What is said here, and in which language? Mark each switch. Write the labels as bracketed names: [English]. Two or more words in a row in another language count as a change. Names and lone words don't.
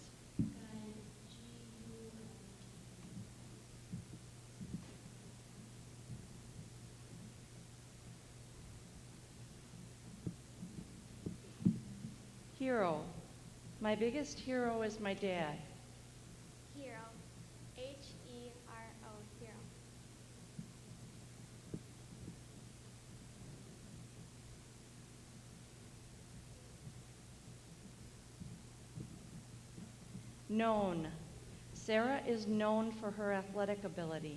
[English] Guide. G-U-I-D. Hero. My biggest hero is my dad. Hero. H-E-R-O. Hero. Known. Sarah is known for her athletic ability.